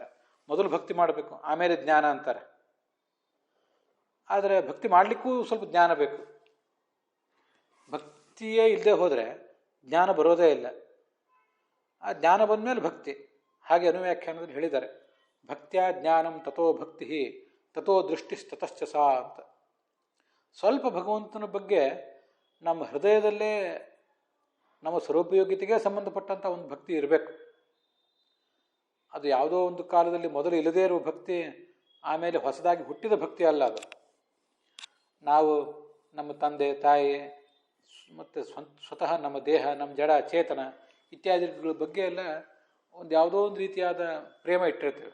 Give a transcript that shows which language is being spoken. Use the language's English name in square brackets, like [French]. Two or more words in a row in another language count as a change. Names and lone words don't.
[Kannada] ಮೊದಲು ಭಕ್ತಿ ಮಾಡಬೇಕು, ಆಮೇಲೆ ಜ್ಞಾನ ಅಂತಾರೆ. ಆದರೆ ಭಕ್ತಿ ಮಾಡಲಿಕ್ಕೂ ಸ್ವಲ್ಪ ಜ್ಞಾನ ಬೇಕು. ಭಕ್ತಿಯೇ ಇಲ್ಲದೆ ಹೋದರೆ ಜ್ಞಾನ ಬರೋದೇ ಇಲ್ಲ. ಆ ಜ್ಞಾನ ಬಂದಮೇಲೆ ಭಕ್ತಿ. ಹಾಗೆ ಅನುವ್ಯಾಖ್ಯಾನದಲ್ಲಿ ಹೇಳಿದ್ದಾರೆ, [Sanskrit] ಭಕ್ತ್ಯಾ ಜ್ಞಾನಂ ತಥೋ ಭಕ್ತಿ ತಥೋ ದೃಷ್ಟಿಸ್ತತಶ್ಚ ಸಾ [Kannada] ಅಂತ. ಸ್ವಲ್ಪ ಭಗವಂತನ ಬಗ್ಗೆ ನಮ್ಮ ಹೃದಯದಲ್ಲೇ ನಮ್ಮ ಸ್ವರೂಪಯೋಗ್ಯತೆಗೆ ಸಂಬಂಧಪಟ್ಟಂಥ ಒಂದು ಭಕ್ತಿ ಇರಬೇಕು. ಅದು ಯಾವುದೋ ಒಂದು ಕಾಲದಲ್ಲಿ ಮೊದಲು ಇಲ್ಲದೇ ಇರುವ ಭಕ್ತಿ, ಆಮೇಲೆ ಹೊಸದಾಗಿ ಹುಟ್ಟಿದ ಭಕ್ತಿ ಅಲ್ಲ ಅದು. ನಾವು ನಮ್ಮ ತಂದೆ ತಾಯಿ ಮತ್ತು ಸ್ವತಃ ನಮ್ಮ ದೇಹ, ನಮ್ಮ ಜಡ ಚೇತನ ಇತ್ಯಾದಿಗಳ ಬಗ್ಗೆ ಎಲ್ಲ ಒಂದು ಯಾವುದೋ ಒಂದು ರೀತಿಯಾದ ಪ್ರೇಮ ಇಟ್ಟಿರ್ತೇವೆ.